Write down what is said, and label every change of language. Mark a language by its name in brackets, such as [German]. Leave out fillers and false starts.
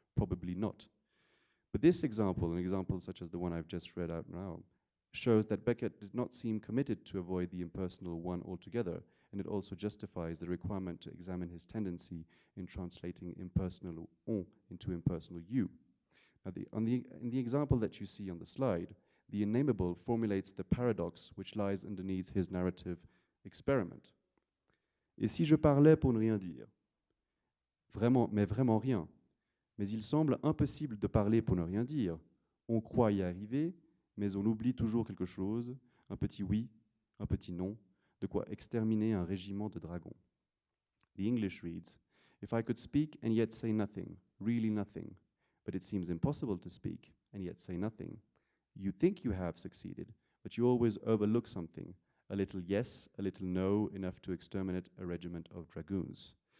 [English] Probably not. » But this example, an example such as the one I've just read out now, shows that Beckett did not seem committed to avoid the impersonal one altogether, and it also justifies the requirement to examine his tendency in translating impersonal on into impersonal you. Now, in the example that you see on the slide, the Innameable formulates the paradox which lies underneath his narrative experiment. [French] Et si je parlais pour ne rien dire? Vraiment, mais vraiment rien. Mais il semble impossible de parler pour ne rien dire. On croit y arriver, mais on oublie toujours quelque chose, un petit oui, un petit non, de quoi exterminer un régiment de dragons. [English] The English reads, if I could speak and yet say nothing, really nothing, but it seems impossible to speak and yet say nothing. You think you have succeeded, but you always overlook something, a little yes, a little no, enough to exterminate a regiment of dragoons.